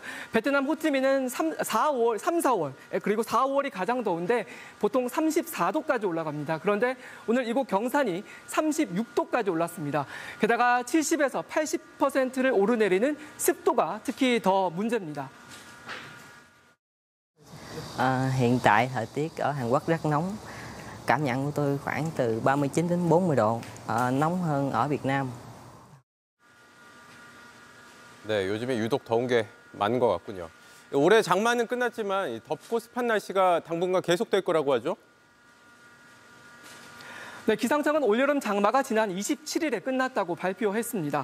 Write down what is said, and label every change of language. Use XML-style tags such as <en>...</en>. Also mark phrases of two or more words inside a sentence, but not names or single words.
<ko>베트남 호치민은 3, 4월 그리고 4, 5월이 가장 더운데 보통 34도까지 올라갑니다. 그런데 오늘 이곳 경산이 36도까지 올랐습니다. 게다가 70에서 80%를 오르내리는 습도가 특히 더 문제입니다.</ko> <vi>Hiện tại thời tiết ở Hàn Quốc rất nóng. Cảm nhận của tôi khoảng từ 39 đến 40 độ, nóng hơn ở Việt Nam.</vi> <ko>네, 요즘에 유독 더운 게 많은 것 같군요. 올해 장마는 끝났지만 덥고 습한 날씨가 당분간 계속될 거라고 하죠? 네, 기상청은 올여름 장마가 지난 27일에 끝났다고 발표했습니다.</ko>